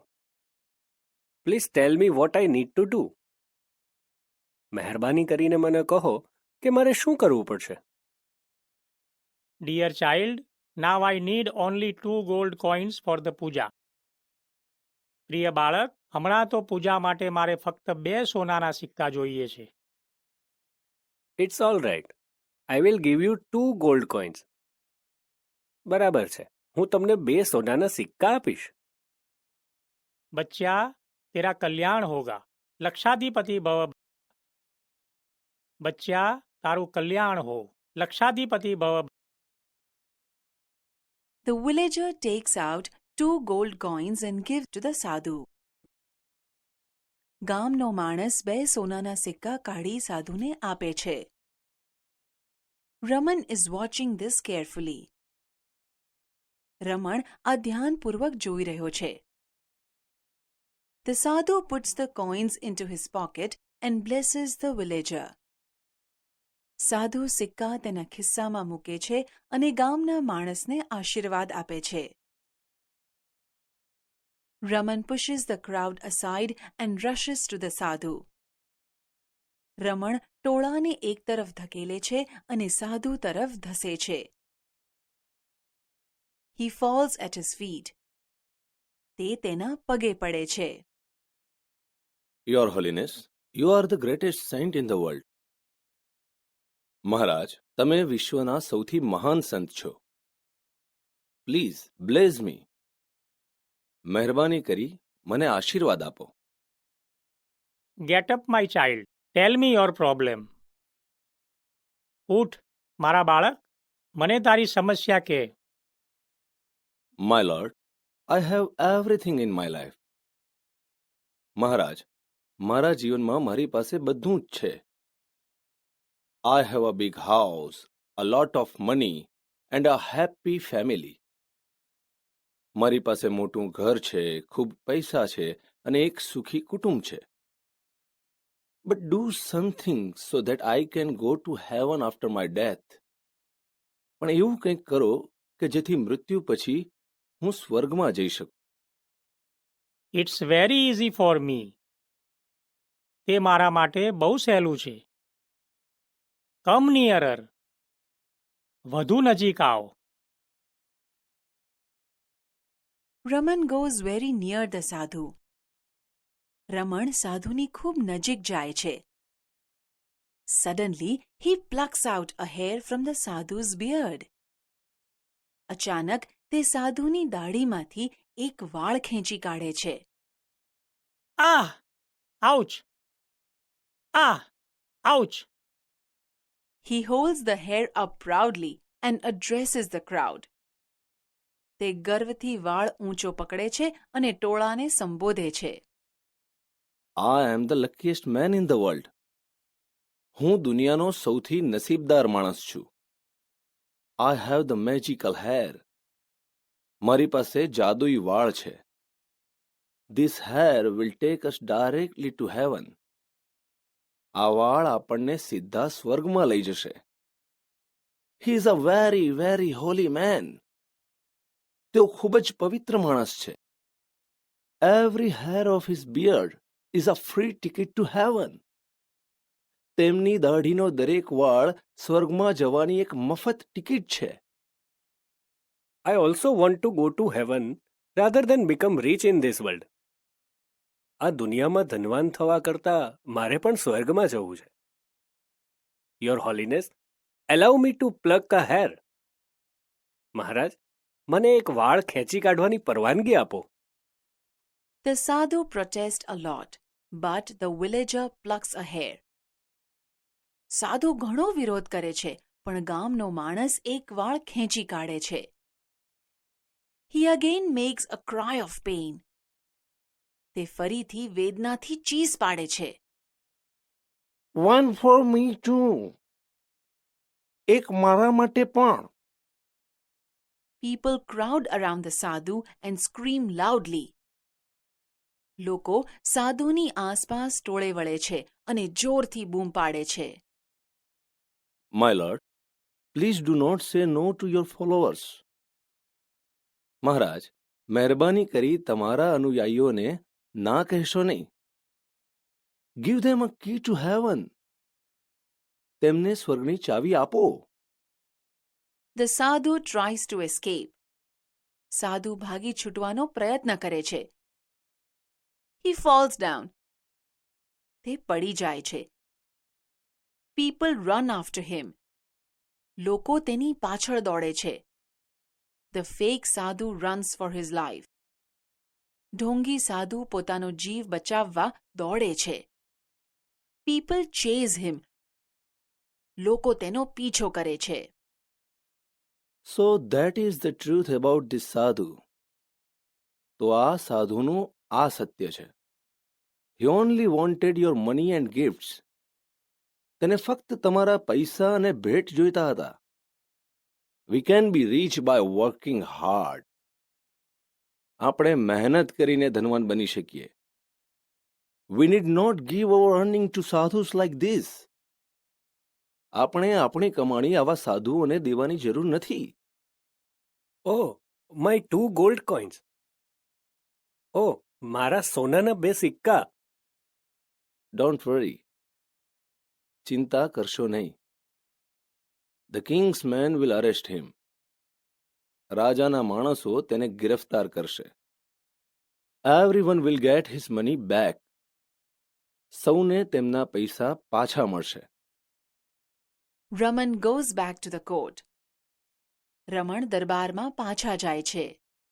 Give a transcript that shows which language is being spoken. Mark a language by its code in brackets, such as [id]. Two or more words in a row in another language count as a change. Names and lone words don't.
[en] Please tell me what I need to do. [gu] મહેરબાની કરીને મને કહો કે મારે શું કરવું પડશે. [en] Dear child, now I need only 2 gold coins for the puja. [gu] પ્રિય બાળક, હમણાં તો પૂજા માટે મારે ફક્ત 2 સોનાના સિક્કા જોઈએ છે. [en] It's all right. I will give you 2 gold coins. [gu] બરાબર છે, હું તમને 2 સોનાના સિક્કા આપીશ. [hi] बच्चा, तेरा कल्याण होगा. [sa] लक्षाधिपति भव. [gu] બચ્ચા, તારું કલ્યાણ હો. [sa] लक्षाधिपति भव. [en] The villager takes out 2 gold coins and gives to the sadhu. [gu] ગામનો માણસ 2 સોનાના સિક્કા કાઢી સાધુને આપે છે. [en] Raman is watching this carefully. [gu] રમણ આ ધ્યાનપૂર્વક જોઈ રહ્યો છે. [en] The sadhu puts the coins into his pocket and blesses the villager. [gu] સાધુ સિક્કા તેના ખિસ્સામાં મૂકે છે અને ગામના માણસને આશીર્વાદ આપે છે. [en] Raman pushes the crowd aside and rushes to the sadhu. [gu] રમણ ટોળાને એક તરફ ધકેલે છે અને સાધુ તરફ ધસે છે. [en] He falls at his feet. [gu] તે તેના પગે પડે છે. [en] Your Holiness, you are the greatest saint in the world. [gu] મહારાજ, તમે વિશ્વના સૌથી મહાન સંત છો. [en] please blaze me. [gu] મહેરબાની કરી મને આશીર્વાદ આપો. [en] Get up, my child. Tell me your problem. [gu] ઉઠ, મારા બાળક, મને તારી સમસ્યા કહે. [en] My lord, I have everything in my life. [gu] મહારાજ, મારા જીવનમાં મારી પાસે બધું જ છે. [en] I have a big house, a lot of money and a happy family. [gu] મારી પાસે મોટું ઘર છે, ખૂબ પૈસા છે અને એક સુખી કુટુંબ છે. [en] But do something so that I can go to heaven after my death. [gu] પણ એવું કંઈક કરો કે જેથી મૃત્યુ પછી હું સ્વર્ગમાં જઈ શકું. [en] It's very easy for me. [gu] તે મારા માટે બહુ સહેલું છે. [en] Come nearer. [gu] વધુ નજીક આવો. [en] Raman goes very near the sadhu. [gu] રમણ સાધુની ખૂબ નજીક જાય છે. [en] Suddenly, he plucks out a hair from the sadhu's beard. [gu] અચાનક તે સાધુની દાઢીમાંથી એક વાળ ખેંચી કાઢે છે. Ah! Ouch! Ah! Ouch! [en] He holds the hair up proudly and addresses the crowd. [gu] તે ગર્વથી વાળ ઊંચો પકડે છે અને ટોળાને સંબોધે છે. [en] I am the luckiest man in the world. [gu] હું દુનિયાનો સૌથી નસીબદાર માણસ છું. [en] I have the magical hair. [gu] મારી પાસે જાદુઈ વાળ છે. [en] This hair will take us directly to heaven. [gu] આ વાળ આપણને સીધા સ્વર્ગમાં લઈ જશે. [en] He is a very, very holy man. [gu] તેઓ ખૂબ જ પવિત્ર માણસ છે. [en] Every hair of his beard is a free ticket to heaven. [gu] તેમની દાઢીનો દરેક વાળ સ્વર્ગમાં જવાની એક મફત ટિકિટ છે. [en] I also want to go to heaven rather than become rich in this world. [gu] આ દુનિયામાં ધનવાન થવા કરતાં મારે પણ સ્વર્ગમાં જવું છે. [en] Your Holiness, allow me to pluck a hair. [gu] મહારાજ, મને એક વાળ ખેંચી કાઢવાની પરવાનગી આપો. [en] The sadhu protests a lot, but the villager plucks a hair. [gu] સાધુ ઘણો વિરોધ કરે છે, પણ ગામનો માણસ એક વાળ ખેંચી કાઢે છે. [en] He again makes a cry of pain. [gu] તે ફરીથી વેદનાથી ચીસ પાડે છે. [en] One for me too. [gu] એક મારા માટે પણ. [en] People crowd around the sadhu and scream loudly. [gu] લોકો સાધુની આસપાસ ટોળે વળે છે અને જોરથી બૂમ પાડે છે. [en] My lord, please do not say no to your followers. [gu] મહારાજ, મહેરબાની કરી તમારા અનુયાયીઓને ના કહેશો નહીં. [en] Give them a key to heaven. [gu] તેમને સ્વર્ગની ચાવી આપો. [en] The sadhu tries to escape. [gu] સાધુ ભાગી છૂટવાનો પ્રયત્ન કરે છે. [en] He falls down. [gu] તે પડી જાય છે. [en] People run after him. [gu] લોકો તેની પાછળ દોડે છે. [en] The fake sadhu runs for his life. [gu] ઢોંગી સાધુ પોતાનો જીવ બચાવવા દોડે છે. [en] People chase him. [gu] લોકો તેનો પીછો કરે છે. [en] So that is the truth about this sadhu. [gu] તો આ સાધુનું આ સત્ય છે. [en] He only wanted your money and gifts. [gu] તેને ફક્ત તમારા પૈસા અને ભેટ જોઈતા હતા. [en] We can be rich by working hard. [gu] આપણે મહેનત કરીને ધનવાન બની શકીએ. [en] We need not give our earning to sadhus like this. [gu] આપણે આપણી કમાણી આવા સાધુઓને દેવાની જરૂર નથી. [en] Oh, my 2 gold coins. [gu] Oh, મારા સોનાના 2 સિક્કા. [en] Don't worry. [gu] ચિંતા કરશો નહીં. [en] The king's men will arrest him. [gu] રાજાના માણસો તેને ગિરફ્તાર કરશે. [en] Everyone will get his money back. [gu] સૌને તેમના પૈસા પાછા મળશે. [en] Raman goes back to the court. [gu] રમણ દરબારમાં પાછા જાય છે.